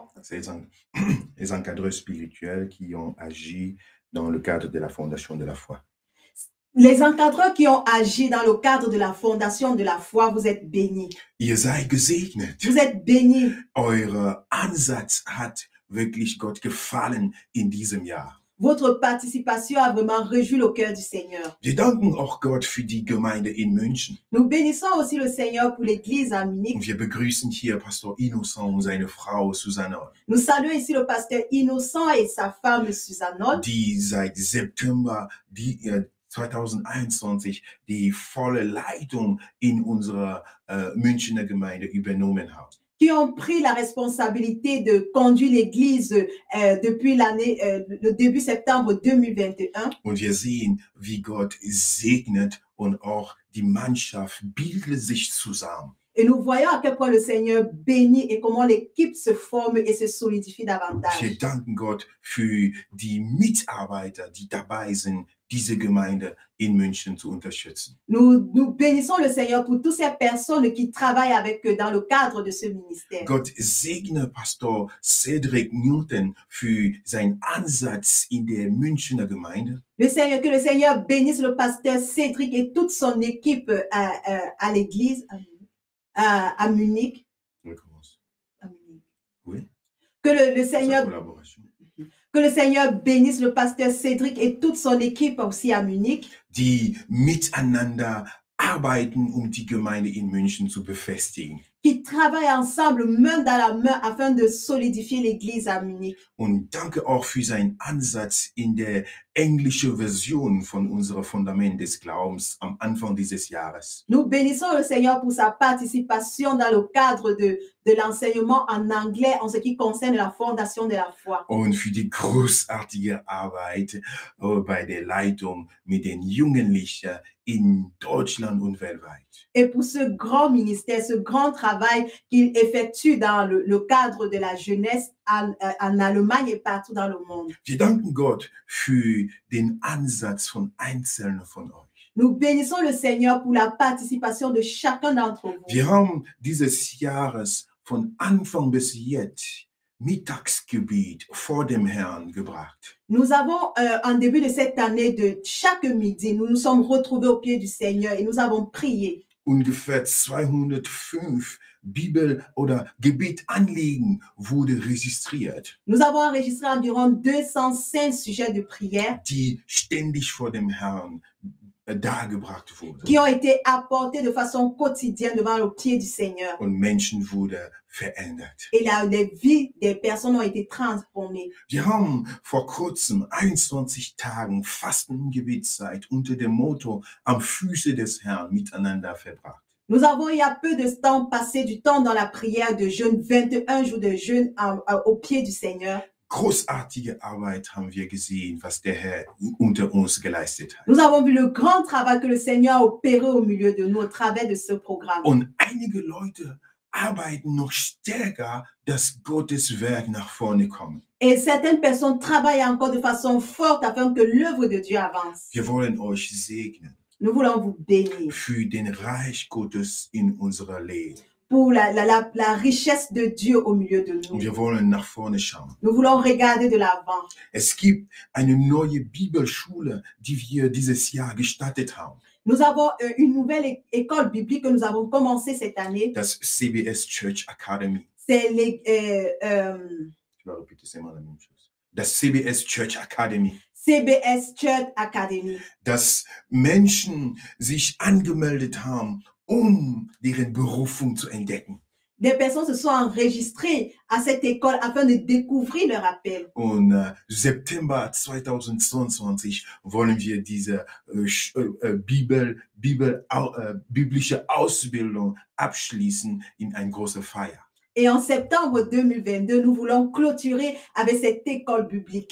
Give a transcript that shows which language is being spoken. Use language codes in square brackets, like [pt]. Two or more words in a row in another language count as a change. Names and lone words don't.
[fr] Les encadreurs spirituels qui ont agi dans le cadre de la fondation de la foi. Les encadreurs qui ont agi dans le cadre de la fondation de la foi, vous êtes bénis. [de] Ihr seid gesegnet. [fr] Vous êtes bénis. [de] Euer Ansatz hat wirklich Gott gefallen in diesem Jahr. [fr] Votre participation a vraiment réjoui le cœur du Seigneur. [de] Wir danken auch Gott für die Gemeinde in München. [fr] Nous bénissons aussi le Seigneur pour l'église à Munich. [de] Und wir begrüßen hier Pastor Innocent und seine Frau Susanne, [fr] Nous saluons ici le pasteur Innocent et sa femme Susanne, [de] die seit September 2021 die volle Leitung in unserer Münchner Gemeinde übernommen haben. [fr] qui ont pris la responsabilité de conduire l'église depuis le début septembre 2021. [de] Und wir sehen, wie Gott segnet und auch die Mannschaft bildet sich zusammen. [fr] Et nous voyons à quel point le Seigneur bénit et comment l'équipe se forme et se solidifie davantage. [de] Wir danken Gott für die Mitarbeiter, die dabei sind, diese Gemeinde in München zu unterstützen. [fr] Nous bénissons le Seigneur pour toutes ces personnes qui travaillent avec eux dans le cadre de ce ministère. [de] Gott segne Pastor Cedric Newton für seinen Ansatz in der Münchner Gemeinde. [fr] Que le Seigneur bénisse le pasteur Cédric et toute son équipe à l'église à Munich. À Munich. Oui. Que le Seigneur Collaboration. Que le Seigneur bénisse le pasteur Cédric et toute son équipe aussi à Munich, [de] Die miteinander arbeiten, um die Gemeinde in München zu befestigen. [fr] qui travaillent ensemble, main dans la main, afin de solidifier l'église à Munich. [de] Und danke auch für seinen Ansatz in der englischen Version von unserem Fundament des Glaubens am Anfang dieses Jahres. [fr] Nous bénissons le Seigneur pour sa participation dans le cadre de l'enseignement en anglais en ce qui concerne la fondation de la foi. [de] Und für die großartige Arbeit bei der Leitung mit den Jugendlichen in Deutschland und weltweit. [fr] Et pour ce grand ministère, ce grand travail qu'il effectue dans le cadre de la jeunesse en Allemagne et partout dans le monde. [de] Wir danken Gott für den Ansatz von Einzelnen von euch. [fr] Nous bénissons le Seigneur pour la participation de chacun d'entre vous. [de] Wir haben dieses Jahres von Anfang bis jetzt Mittagsgebet vor dem Herrn gebracht. [fr] Nous avons, en début de cette année, de chaque midi, nous nous sommes retrouvés au pied du Seigneur et nous avons prié. [de] Ungefähr 205 Bibel- oder Gebetanliegen wurde registriert, [fr] Nous avons enregistré environ 205 sujets de prière [de] die ständig vor dem Herrn dargebracht wurden. [fr] qui ont été apportés de façon quotidienne devant le pied du Seigneur. [de] Und Menschen wurden verändert. [fr] Et les vies des personnes ont été transformées. [de] Wir haben vor kurzem 21 Tagen Fasten- und Gebetszeit unter dem Motto am Füße des Herrn miteinander verbracht. [fr] Nous avons, il y a peu de temps, passé du temps dans la prière de jeûne, 21 jours de jeûne au pied du Seigneur. [de] Großartige Arbeit haben wir gesehen, was der Herr unter uns geleistet hat. [fr] Nous avons vu le grand travail que le Seigneur a opéré au milieu de nous au travers de ce programme. [de] Und einige Leute arbeiten noch stärker, dass Gottes Werk nach vorne kommt. [fr] Et certaines personnes travaillent encore de façon forte afin que l'œuvre de Dieu avance. [de] Wir wollen euch segnen [fr] Nous voulons vous bénir [de] für den Reich Gottes in unserer Leben. [fr] pour la richesse de Dieu au milieu de [de] Und [fr] nous. [de] wir wollen nach vorne schauen. [fr] Nous voulons regarder de l'avant. [de] Es gibt eine neue Bibelschule, die wir dieses Jahr gestartet haben. [fr] Nous avons une nouvelle école biblique que nous avons commencé cette année. [de] Das CBS Church Academy. [fr] C'est [de] Ich glaube, bitte sehr mal am Schluss. Das CBS Church Academy. CBS Church Academy. Dass Menschen sich angemeldet haben, um deren Berufung zu entdecken. [fr] Des personnes se sont enregistrées à cette école afin de découvrir leur appel. [de] Und September 2022 wollen wir diese biblische Ausbildung abschließen in eine große Feier. [fr] Et en septembre 2022, nous voulons clôturer avec cette école biblique.